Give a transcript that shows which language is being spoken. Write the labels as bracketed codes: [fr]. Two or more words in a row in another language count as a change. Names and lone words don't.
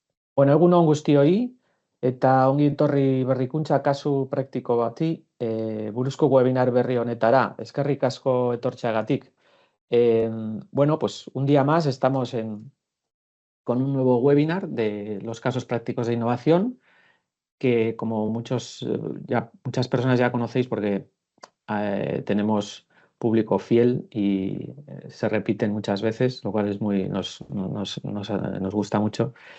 [eu] Bueno, egun on guztioi, eta ongi etorri berrikuntza kasu praktiko bati, buruzko webinar berri honetara. Eskerrik asko etortzeagatik. [es] Bueno, pues un día más estamos con un nuevo webinar de los casos prácticos de innovación, que como muchas personas ya conocéis porque tenemos público fiel y se repiten muchas veces, lo cual nos gusta mucho.